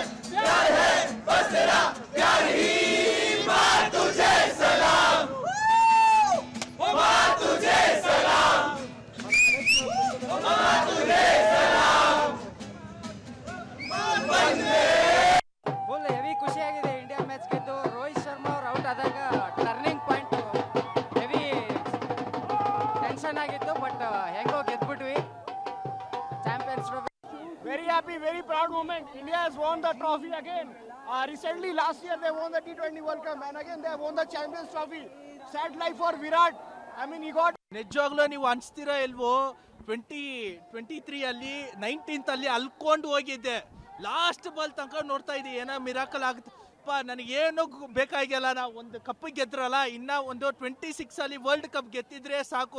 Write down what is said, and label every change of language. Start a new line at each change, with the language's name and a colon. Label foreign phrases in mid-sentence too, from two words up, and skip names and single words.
Hindi: प्यार है बस तेरा प्यार ही, माँ तुझे सलाम, माँ तुझे सलाम, माँ तुझे सलाम.
English: full heavy
Kannada: ಖುಷಿಯಾಗಿದೆ. ಇಂಡಿಯಾ ಮ್ಯಾಚ್ ಗೆದ್ದು ರೋಹಿತ್ ಶರ್ಮಾ ಅವ್ರು ಔಟ್ ಆದಾಗ
English: turning point. heavy tension
Kannada: ಆಗಿತ್ತು, ಬಟ್ ಹೆಂಗೋ ಗೆದ್ಬಿಟ್ವಿ. ಚಾಂಪಿಯನ್ಸ್ ಟ್ರೋಫಿ.
English: Very happy, very proud moment. India has won the trophy again. Recently, last year they won the T20 World Cup, and again they have won the Champions Trophy. Sad life for Virat. I mean, he got.
Kannada: ನಿಜವಾಗ್ಲೂ ನೀವು ಅನ್ಸ್ತೀರಾ ಇಲ್ವೋ, 2023 ಅಲ್ಲಿ 19th ಅಲ್ಲಿ ಅಲ್ಕೊಂಡು ಹೋಗಿದ್ದೆ.
English: last ball
Kannada: ತನಕ ನೋಡ್ತಾ ಇದ್ದೆ ಏನೋ ಮಿರಾಕಲ್ ಆಗುತ್ತೆ. ನನಗೇನು ಬೇಕಾಗಿಲ್ಲ, ನಾವು ಒಂದು ಕಪ್ ಗೆದ್ರಲ್ಲ, ಇನ್ನ ಒಂದು 26 ಅಲ್ಲಿ ವರ್ಲ್ಡ್ ಕಪ್ ಗೆದ್ದಿದ್ರೆ ಸಾಕು.